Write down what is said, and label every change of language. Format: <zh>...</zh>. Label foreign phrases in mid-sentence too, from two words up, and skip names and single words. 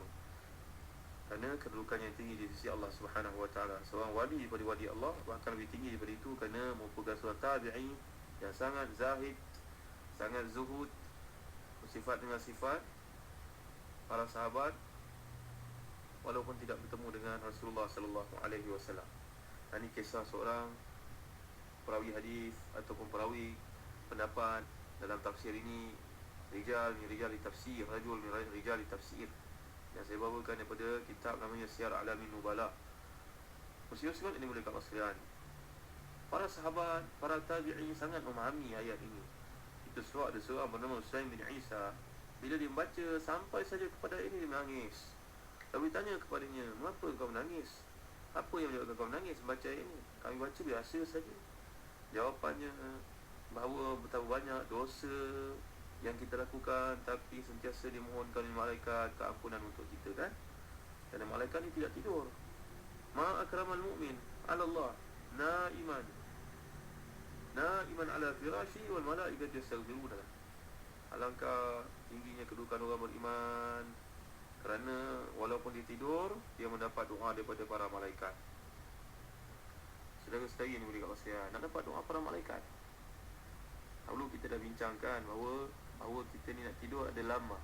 <ms>Kerana kedudukan yang tinggi di sisi Allah</ms> <ar>سبحانه وتعالى.</ar> <ms>Seorang wali daripada wali Allah bahkan lebih tinggi daripada itu, kerana merupakan seorang tabi'i yang sangat zahid, sangat zuhud, bersifat dengan sifat para sahabat, walaupun tidak bertemu dengan Rasulullah</ms> <ar>صلى الله عليه وسلم.</ar> <ms>Ini kisah seorang perawi hadis ataupun perawi pendapat dalam tafsir ini. Rijal di tafsir, rajul rijal di tafsir, yang saya bawakan daripada kitab namanya Siyar A'lamin Nubala. Muslim-muslimat ini boleh kat sekalian, para sahabat, para tabi'in sangat memahami ayat ini. Itu sebab ada seorang bernama Husain bin Isa, bila dia membaca sampai saja kepada ini, dia menangis. Lalu ditanya kepadanya, mengapa kau menangis? Apa yang menyebabkan kau menangis membaca ayat ini? Kami baca biasa saja. Jawapannya, bahawa betapa banyak dosa yang kita lakukan, tapi sentiasa dimohonkan oleh malaikat keampunan untuk kita, kan? Kerana malaikat ni tidak tidur.</ms> <ar>ما أكرم المؤمن على الله نائما على فراشه والملائكة يستغفرون.</ar> <ms>Alangkah tingginya kedudukan orang beriman, kerana walaupun dia tidur, dia mendapat doa daripada para malaikat. Saudara-saudari yang boleh kat sekalian, nak dapat doa para malaikat. Dahulu kita dah bincangkan bahawa kita ni nak tidur ada lama.</ms>